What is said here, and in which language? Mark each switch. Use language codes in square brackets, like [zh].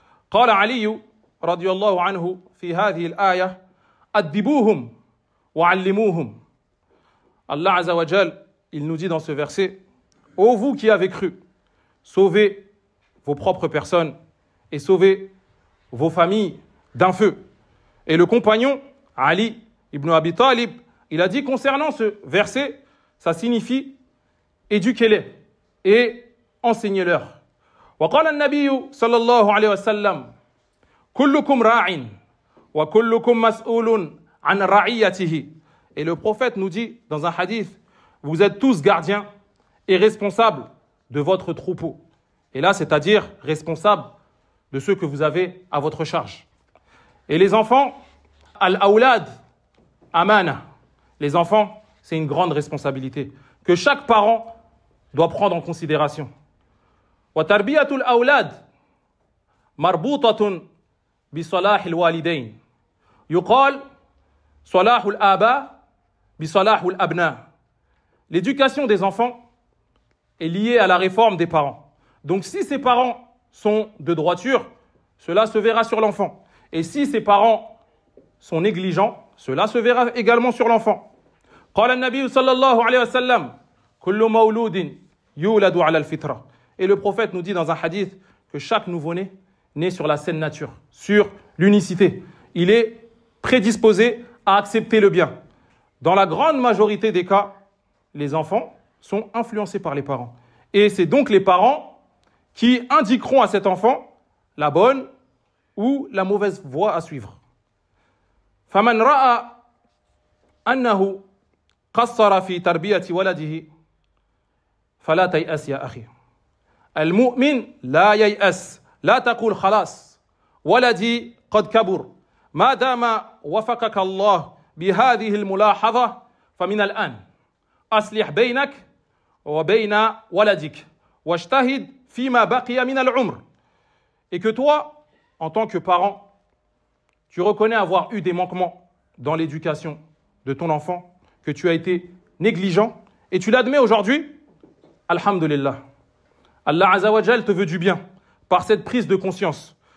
[ar] Qala Ali رضي الله عنه في هذه الآية أدبوهم وعلموهم. [fr] Allah Azza wa Jal, il nous dit dans ce verset, ô vous qui avez cru, sauvez vos propres personnes et sauvez vos familles d'un feu. Et le compagnon Ali ibn Abi Talib, il a dit concernant ce verset, ça signifie éduquez-les et enseignez-leur. [ar] وقال النبي صلى الله عليه وسلم كلكم راع وكلكم مسؤول عن رعيته. [fr] Et le prophète nous dit dans un hadith, vous êtes tous gardiens et responsables de votre troupeau. Et là, c'est-à-dire responsables de ceux que vous avez à votre charge. Et les enfants, al-awlad, amana. Les enfants, c'est une grande responsabilité que chaque parent doit prendre en considération. [ar] Wa tarbiyatul awlad marbutatun بصلاح الوالدين يقال صلاح الآباء بصلاح الأبناء. [fr] L'éducation des enfants est liée à la réforme des parents. Donc si ces parents sont de droiture, cela se verra sur l'enfant. Et si ces parents sont négligents, cela se verra également sur l'enfant. [ar] قال النبي صلى الله عليه وسلم كل مولود يولد على الفطرة. [fr] Et le prophète nous dit dans un hadith que chaque nouveau-né né sur la saine nature, sur l'unicité. Il est prédisposé à accepter le bien. Dans la grande majorité des cas, les enfants sont influencés par les parents. Et c'est donc les parents qui indiqueront à cet enfant la bonne ou la mauvaise voie à suivre. [ar] فَمَنْ رَأَى أَنَّهُ قَصَّرَ فِي تَرْبِيَةِ وَلَدِهِ فَلَا تَيْأَسْ يَا أَخِي. الْمُؤْمِنْ لَا يَيْأَسْ لا تقول خلاص ولدي قد كبر ما دام وفقك الله بهذه الملاحظة فمن الآن أصلح بينك وبين ولدك واجتهد فيما بقي من العمر. [fr] Et que toi, en tant que parent, tu reconnais avoir eu des manquements dans l'éducation de ton enfant, que tu as été négligent, et tu l'admets aujourd'hui, alhamdulillah. Allah Azza wa Jal te veut du bien par cette prise de conscience.